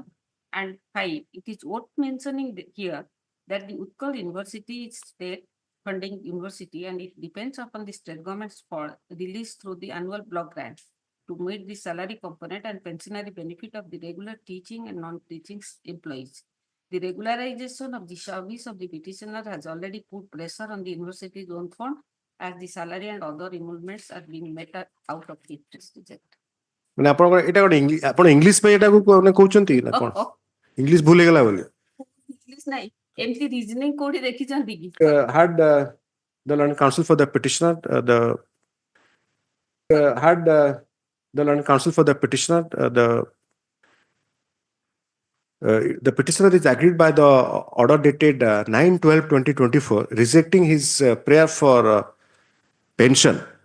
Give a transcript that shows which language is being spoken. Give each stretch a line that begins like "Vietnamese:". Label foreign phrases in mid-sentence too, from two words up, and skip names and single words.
English: And 5, it is worth mentioning here that the Utkal University is state funding university and it depends upon the state government's release through the annual block grant to meet the salary component and pensionary benefit of the regular teaching and non-teaching employees. The regularization of the service of the petitioner has already put pressure on the university's own fund as the salary and other emoluments are being met out of the reject.
Odia: ମାନେ ଆପଣଙ୍କର ଏଟା ଗୋଟେ ଇଂଲିଶ ଆପଣ ଇଂଲିଶ ପାଇଁ ଏଟାକୁ ମାନେ କହୁଛନ୍ତି ନା କଣ ଇଂଲିଶ ଭୁଲ ହେଇଗଲା ବୋଲି ଇଂଲିଶ ନାହିଁ ଏମିତି ରିଜନିଂ କୋଉଠି ଦେଖିଛନ୍ତି କି
English: had the learned counsel for the petitioner the learned counsel for the petitioner the petitioner is agreed by the order dated 9/12/2024 rejecting his prayer for pension.